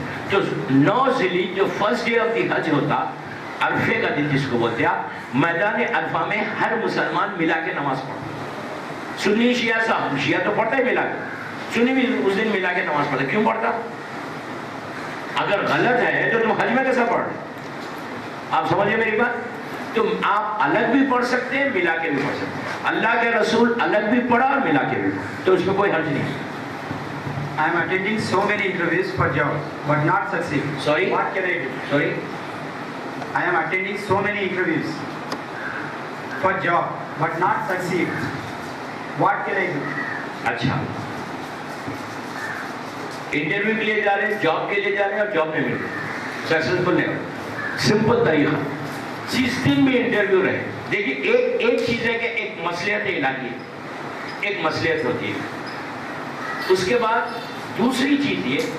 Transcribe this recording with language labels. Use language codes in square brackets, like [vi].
[ur] تو 9 ذیلحجہ جو first day of the حج ہوتا، عرفے کا دن جس کو بولتے آپ، میدان عرفہ میں ہر مسلمان ملا کے نماز پڑھتا۔ سنی شیعہ صاحب، شیعہ تو پڑھتا ہے ملا کے، سنی بھی اس دن ملا کے نماز پڑھتا۔ کیوں پڑھتا؟ اگر غلط ہے تو تم حج میں کیسا پڑھ رہے؟ آپ سمجھے میری بات؟ تم آپ الگ بھی پڑھ سکتے ہیں، ملا کے بھی پڑھ سکتے ہیں۔ اللہ کے رسول الگ بھی پڑھا اور ملا کے بھی پڑھا، تو اس میں کوئی حرج نہیں۔ [en] I am attending so many interviews for job but not succeed. Sorry? What can I do? Sorry? I am attending so many interviews for job but not succeed. What can I do? [ur] اچھا، interview کے لیے جا رہے ہیں، job کے لیے جا رہے ہیں اور جاب نہیں مل رہی، سکسیسفل نہیں ہو۔ سمپل طریقہ، جس دن بھی انٹرویو رہے، دیکھیے ایک چیز ہے کہ ایک مصلحت الہی ہے، ایک مصلحت ہوتی ہے۔ اس کے بعد دوسری چیز یہ